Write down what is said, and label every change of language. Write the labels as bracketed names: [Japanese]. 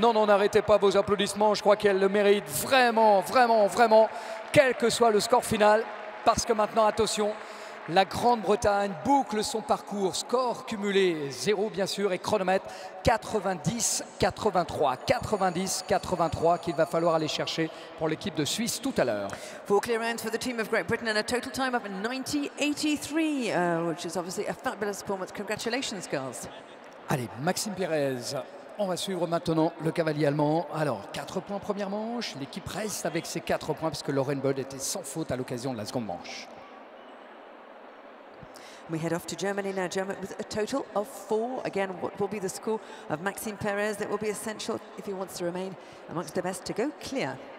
[French] Non, non, n'arrêtez pas vos applaudissements, je crois qu'elle le mérite vraiment, vraiment, vraiment, quel que soit le score final, parce que maintenant, attention, la Grande-Bretagne boucle son parcours, score cumulé 0 bien sûr et chronomètre 90-83, 90-83 qu'il va falloir aller chercher pour l'équipe de Suisse tout à l'heure. [English] 4 clear rounds for the team of Great Britain and a total time of 90.83, which is obviously a fabulous performance. Congratulations, girls. [French] Allez, Maxime Pérez. On va suivre maintenant le cavalier allemand. Alors, 4 points première manche. L'équipe reste avec ses 4 points puisque Lauren Bird était sans faute à l'occasion de la seconde manche. [English] We head off to Germany now. Germany with a total of 4. Again, what will be the score of Maxime Perez? That will be essential if he wants to remain amongst the best to go clear.